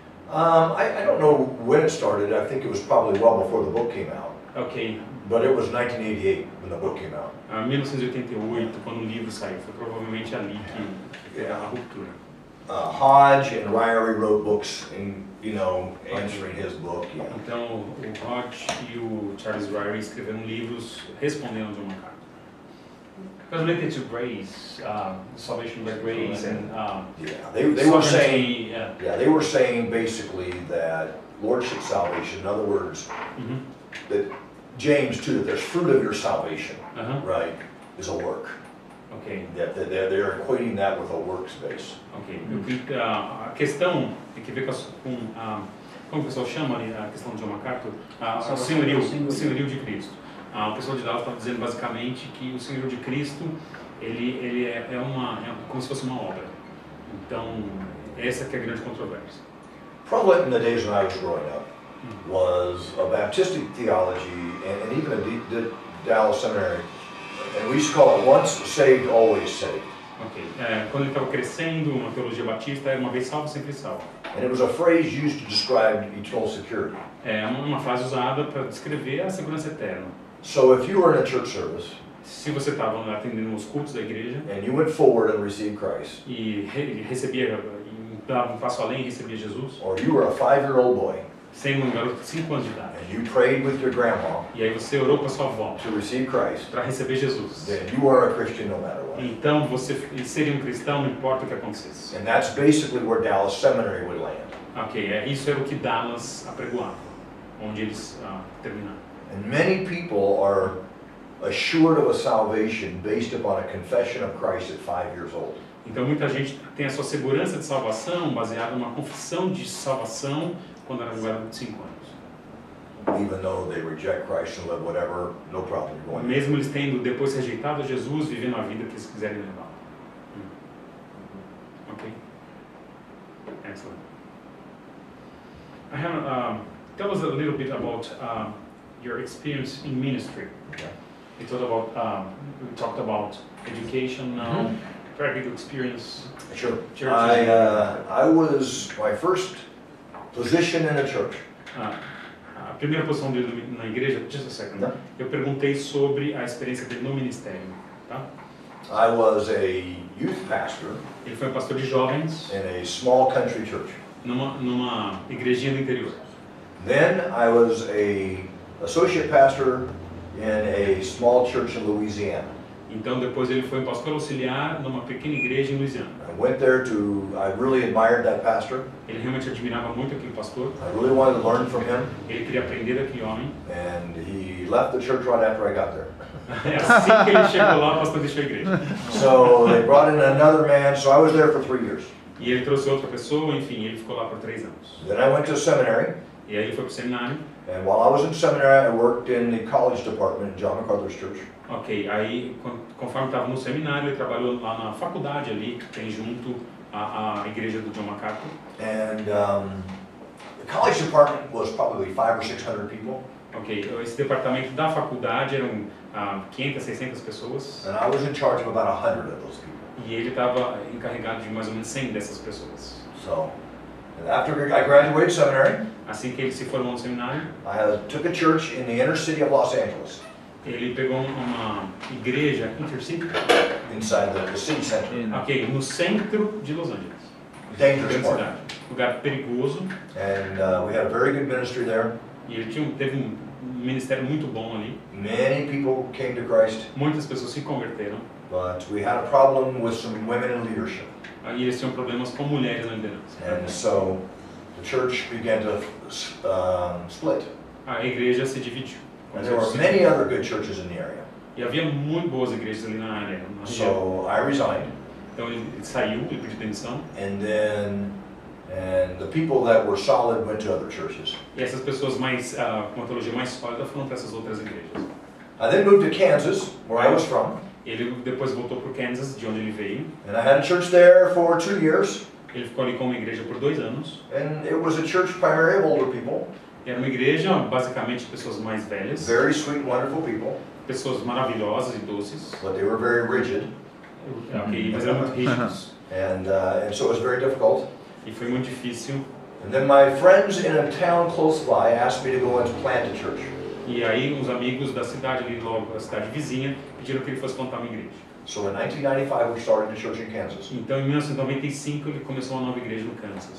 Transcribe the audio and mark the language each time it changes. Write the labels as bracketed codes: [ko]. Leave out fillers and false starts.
[en] I don't know when it started. I think it was probably well before the book came out. Ok. But it was 1988 when the book came out. [pt] 1988, quando o livro saiu, foi provavelmente ali que a ruptura. [en] Hodge and Ryrie wrote books, answering his book. Yeah. [pt] Então, o Hodge e o Charles Ryrie escreveram livros respondendo a John MacArthur. [en] was related to grace, salvation by grace, and Yeah, they were saying. yeah. Yeah, they were saying basically that lordship salvation. In other words, that James 2, that there's fruit of your salvation, right, is a work. Ok. That they're equating that with a works base. Ok. [pt] A questão tem que ver como o pessoal chama ali a questão de John MacArthur, o senhorio de Cristo. O pessoal de Dallas está dizendo basicamente que o senhorio de Cristo ele é como se fosse uma obra. Então essa que é a grande controvérsia. [en] Prevalent in the days when I was growing up was a Baptistic theology and even a Dallas seminary, and we used to call it once saved, always saved. Ok. [pt] Quando ele estava crescendo, uma teologia batista era uma vez salvo, sempre salvo. [en] And it was a phrase used to describe eternal security. [pt] É uma frase usada para descrever a segurança eterna. [en] So if you were in a church service, [pt] se você estava atendendo os cultos da igreja, [en] and you went forward and received Christ, [pt] e recebia, dava um passo além e recebia Jesus, [en] or you were a 5-year-old boy, [pt] sendo um garoto de 5 anos de idade, [en] and you prayed with your grandma, [pt] e aí você orou para sua avó [en] to receive Christ, [pt] para receber Jesus, [en] then you are a Christian no matter what. [pt] Então você seria um cristão, não importa o que acontecesse. [en] And that's basically where Dallas Seminary would land. [pt] Ok, isso era o que Dallas apregoava, onde eles terminaram. [en] And many people are assured of a salvation based upon a confession of Christ at 5 years old. [pt] Então muita gente tem a sua segurança de salvação baseada numa confissão de salvação quando era um garoto de 5 anos. [en] Even though they reject Christ and live whatever, no problem. You're going [pt] Mesmo eles tendo depois rejeitado Jesus, vivendo a vida que eles quiserem levar. [en] Ok? Excellent. I have, tell us a little bit about your experience in ministry. Okay. We talked about education now, practical experience. Sure. Church. I was my first position in a church. [pt] A primeira posição dele na igreja, [en] just a second. [pt] Não. Eu perguntei sobre a experiência dele no ministério, tá? [en] I was a youth pastor [pt] Ele foi um pastor de jovens [en] in a small country church. [pt] numa igrejinha do interior. [en] Then I was a associate pastor in a small church in Louisiana. [pt] Então depois ele foi um pastor auxiliar numa pequena igreja em Louisiana. [en] I went there I really admired that pastor. [pt] Ele realmente admirava muito aquele pastor. [en] I really wanted to learn from him. [pt] Ele queria aprender daquele homem. [en] And he left the church right after I got there. [pt] Assim que ele chegou lá, o pastor deixou a igreja. [en] So they brought in another man, so I was there for 3 years. [pt] E ele trouxe outra pessoa, enfim, ele ficou lá por 3 anos. [en] Then I went to seminary. [pt] E aí ele foi para o seminário. [en] And while I was in seminary, I worked in the college department in John MacArthur's church. [pt] Ok, aí conforme estava no seminário, ele trabalhou lá na faculdade ali, que tem junto a igreja do John MacArthur. [en] And the college department was probably 500 or 600 people. [pt] Ok, esse departamento da faculdade eram 500, 600 pessoas. [en] And I was in charge of about 100 of those people. [pt] E ele estava encarregado de mais ou menos 100 dessas pessoas. [en] So, after I graduated seminary, [pt] Assim que ele se formou no seminário, [en] I took a church in the inner city of Los Angeles, [pt] ele pegou uma igreja intercity, [en] inside the city center. [pt] ok, no centro de Los Angeles. [en] Dangerous [pt] Grande [en] part. [pt] cidade. Lugar perigoso. [en] And we had a very good ministry there. [pt] E ele teve um ministério muito bom ali. [en] Many people came to Christ, [pt] Muitas pessoas se converteram. [en] but we had a problem with some women in leadership. [pt] E eles tinham problemas com mulheres na liderança. [en] And so the church began to split. [pt] A igreja se dividiu. [en] And there were many other good churches in the area. [pt] E havia muito boas igrejas ali na área. Na região. [en] So I resigned. [pt] Então ele saiu, ele pediu demissão. [en] And the people that were solid went to other churches. [pt] E essas pessoas com uma teologia mais sólida foram para essas outras igrejas. [en] I then moved to Kansas, where I was from. [pt] Ele depois voltou para o Kansas, de onde ele veio. [en] And I had a church there for 2 years. [pt] Ele ficou ali com uma igreja por 2 anos. [en] And it was a church primarily of older people. [pt] Era uma igreja basicamente de pessoas mais velhas. [en] Very sweet, wonderful people. [pt] Pessoas maravilhosas e doces. [en] But they were very rigid. [pt] Ok, mas eram muito rígidos. [en] And so it was very difficult. [pt] E foi muito difícil. [en] And then my friends in a town close by asked me to go and plant a church. [pt] E aí uns amigos da cidade ali, logo a cidade vizinha, pediram que ele fosse plantar uma igreja. [en] So in 1995 we started a church in Kansas. [pt] Então em 1995 ele começou uma nova igreja no Kansas.